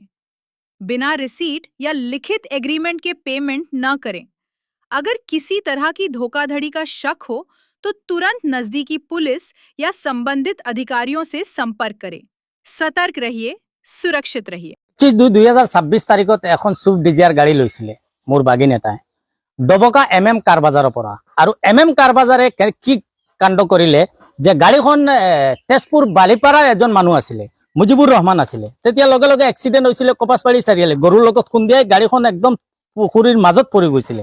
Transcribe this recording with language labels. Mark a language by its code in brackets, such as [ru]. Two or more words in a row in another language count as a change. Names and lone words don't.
[hi] बिना रिसीट या लिखित एग्रीमेंट के पेमेंट न करें। अगर किसी तरह की धोखाधड़ी का शक हो तो तुरंत नजदीकी पुलिस या संबंधित अधिकारियों से संपर्क करें। सतर्क रहिए, सुरक्षित रहिए। [as] 2026 তাৰিখত এখন সুইফট ডিজায়াৰ গাড়ী লৈছিলে মোৰ বাগিন এটাই ডবকা কাৰ বাজাৰৰ পৰা। আৰু কাৰ বাজাৰে কি কাণ্ড কৰিলে যে গাড়ীখন তেজপুৰ বালিপাৰাৰ এজন মানুহ আছিলে, মুজিবুৰ ৰহমান আছিলে। তেতিয়া লগে লগে এক্সিডেণ্ট হৈছিলে কপাছবাৰী চাৰিআলি, গৰুৰ লগত খুন্দিয়াই গাড়ীখন একদম পুখুৰীৰ মাজত পৰি গৈছিলে।